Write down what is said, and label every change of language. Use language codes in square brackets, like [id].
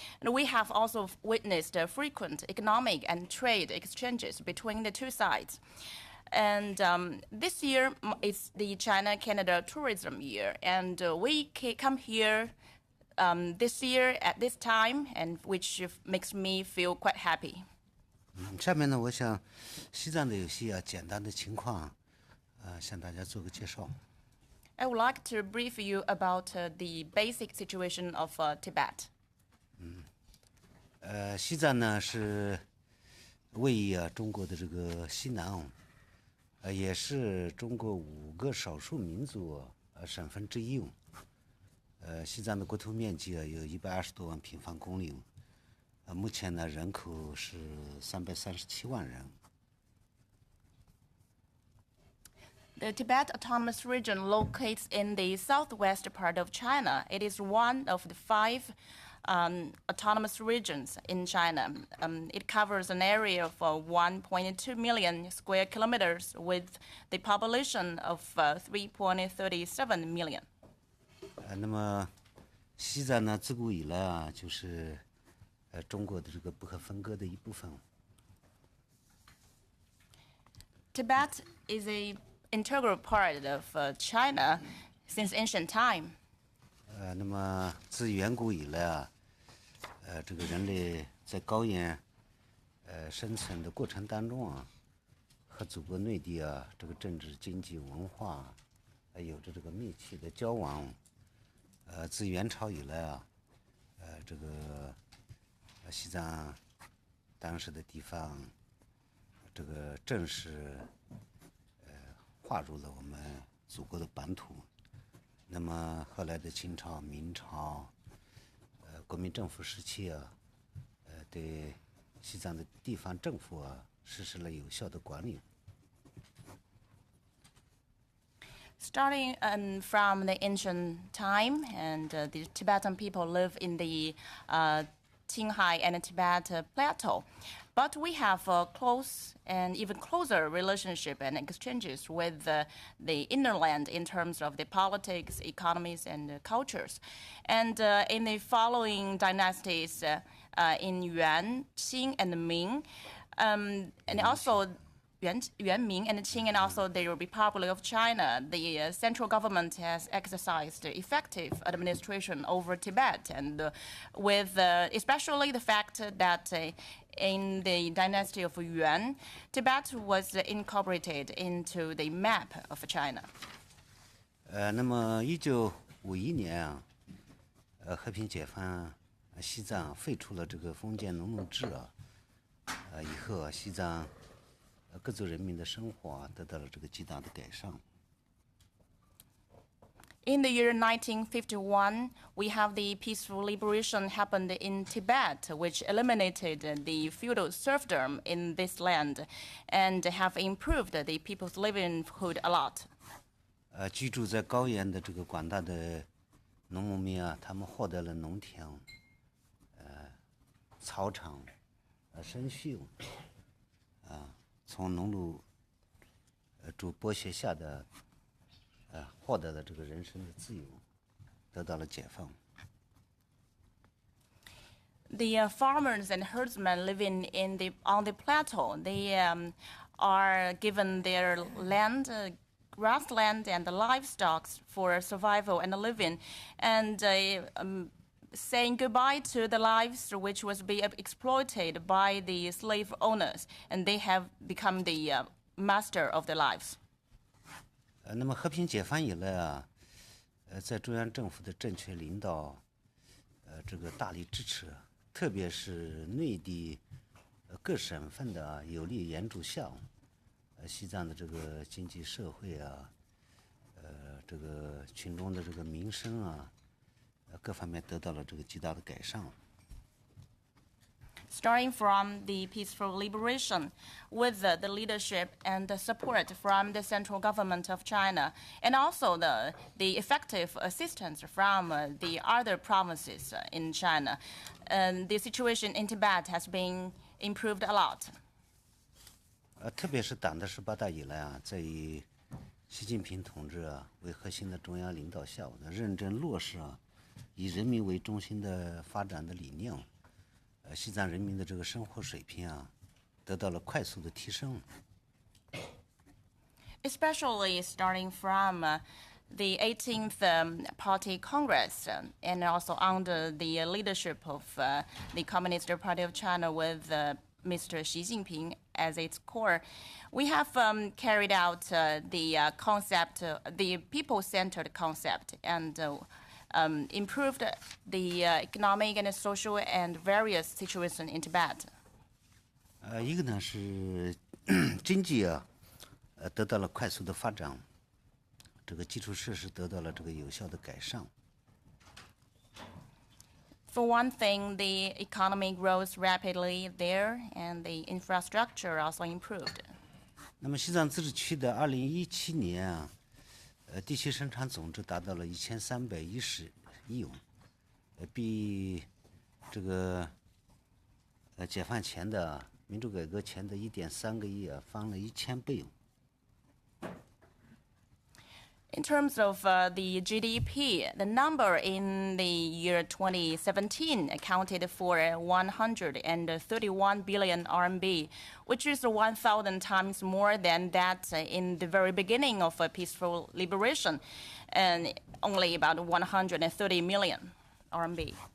[en] And we have also witnessed frequent economic and trade exchanges between the two sides. And this year is the China-Canada tourism year, and we come here this year at this time, and which makes me feel quite happy. [zh] 下面呢，我想西藏的有些简单的情况，向大家做个介绍。 [en] I would like to brief you about the basic situation of Tibet. [zh] 西藏呢是位于中国的这个西南，也是中国5个少数民族省份之一。西藏的国土面积有120多万平方公里，目前呢人口是337万人。 [en] The Tibet Autonomous Region locates in the southwest part of China. It is one of the 5 autonomous regions in China. It covers an area of 1.2 million square kilometers with the population of 3.37 million. [zh] 那么西藏呢，自古以来就是中国的这个不可分割的一部分。 [en] Tibet is a integral part of China since ancient time. [zh] 那么自远古以来这个人类在高原生存的过程当中和祖国内地这个政治、经济、文化有着这个密切的交往。自元朝以来这个西藏当时的地方这个正式划入了我们祖国的版图。那么后来的清朝、明朝国民政府时期对西藏的地方政府实施了有效的管理。 [en] Starting from the ancient time, and the Tibetan people live in the Qinghai and Tibet plateau. But we have a close and even closer relationship and exchanges with the inner land in terms of the politics, economies, and cultures. And in the following dynasties in Yuan, Qing, and Ming, and also Yuan, Ming, and Qing, and also the Republic of China, the central government has exercised effective administration over Tibet, and with especially the fact that in the dynasty of Yuan, Tibet was incorporated into the map of China. [zh] 那么1951年和平解放西藏废除了这个封建农奴制以后西藏各族人民的生活得到了这个极大的改善。 [en] In the year 1951, we have the peaceful liberation happened in Tibet, which eliminated the feudal serfdom in this land and have improved the people's livelihood a lot. [zh] 居住在高原的这个广大的农牧民他们获得了农田、草场、生畜从农奴主剥削下的获得了这个人身的自由，得到了解放。 [en] The farmers and herdsmen living on the plateau, they are given their land, grassland, and the livestock for survival and living, and saying goodbye to the lives which was being exploited by the slave owners, and they have become the master of their lives. [zh] 那么和平解放以来在中央政府的正确领导，这个大力支持，特别是内地各省份的有力援助下，西藏的这个经济社会这个群众的这个民生各方面得到了这个极大的改善。 [en] Starting from the peaceful liberation, with the leadership and the support from the central government of China, and also the effective assistance from the other provinces in China, the situation in Tibet has been improved a lot. [zh] 特别是党的18大以来在以习近平同志为核心的中央领导下，认真落实以人民为中心的发展的理念，西藏人民的这个生活水平得到了快速的提升。 [en] Especially starting from the 18th Party Congress, and also under the leadership of the Communist Party of China with Mr. Xi Jinping as its core, we have carried out the concept, the people-centered concept, and improved the economic and social and various situations in Tibet. [zh] 一个呢是经济得到了快速的发展，这个基础设施得到了这个有效的改善。 [en] For one thing, the economy grows rapidly there, and the infrastructure also improved. [zh] 那么西藏自治区的2017年地区生产总值达到了1310亿元，比这个解放前的民主改革前的1.3个亿翻了1000倍。 [en] In terms of the GDP, the number in the year 2017 accounted for 131 billion RMB, which is 1,000 times more than that in the very beginning of peaceful liberation, and only about 130 million RMB.